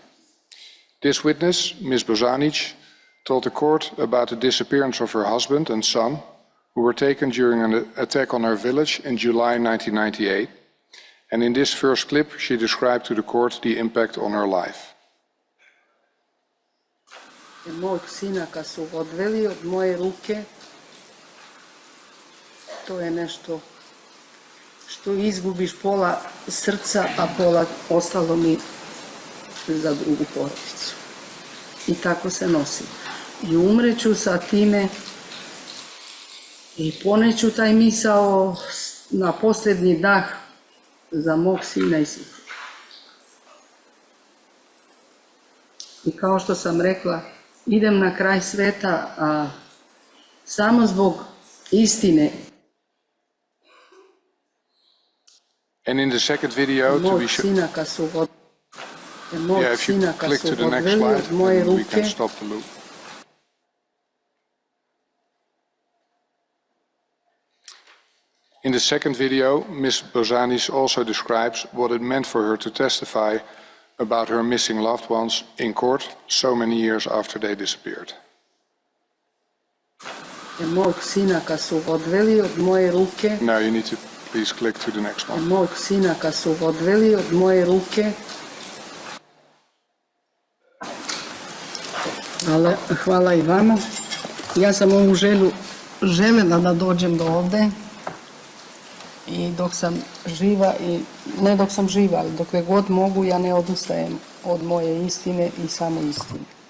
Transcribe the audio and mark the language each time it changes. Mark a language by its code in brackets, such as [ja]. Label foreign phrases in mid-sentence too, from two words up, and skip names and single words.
[en] This witness, Ms. Bozanic, told the court about the disappearance of her husband and son, who were taken during an attack on her village in July 1998. And in this first clip, she described to the court the impact on her life. [bs] Mog sina kad su odveli od moje ruke, to je nešto što izgubiš pola srca, a pola ostalo mi za drugu porodicu. I tako se nosim. I umreću sa time i poneću taj misao na posljednji dah za mog sina i suprugu. I kao što sam rekla, idem na kraj sveta, a samo zbog istine. [en] And in the second video, to be sure, [bs] Sina kad su [en] yeah, if you click to the next slide, then we can stop the loop. In the second video, Ms. Bozanic also describes what it meant for her to testify about her missing loved ones in court so many years after they disappeared. [bs] Mog sina kad su odveli od moje ruke. [en] Now you need to please click to the next one. [bs] Mog sina kad su odveli od moje ruke. Hvala i vama. Ja sam ovu željela da dođem do ovde. I dok sam živa, i ne dok sam živa, ali dokle god mogu, ja ne odustajem od moje istine i samo istine.